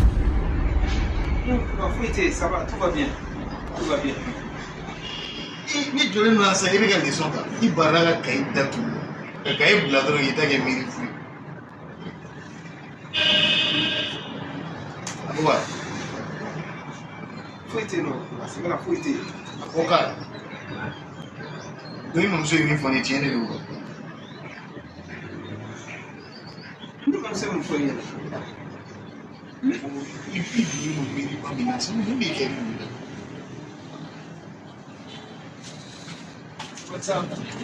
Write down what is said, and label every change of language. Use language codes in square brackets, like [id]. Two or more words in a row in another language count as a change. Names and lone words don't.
[fr] Non, fouetter, ça va, tout va bien. Tout va bien. [bm] Ni joli ninnu na sisan i bɛ ka leçon ta i barila ka kayi datugu ka kayi bila dɔrɔn k'i ta kɛ miiri fu ye. A ko wa? [fr] Fouetter non, c'est pas la fouetter. [bm] A ko k'a donc i mamuso ye min fɔ nin ye tiɲɛ de don wa? Ne mamuso ye mun fɔ i ɲɛna? I bi mun miiri ba min na sisan mun b'i kɛ nin ye? [en] What's up?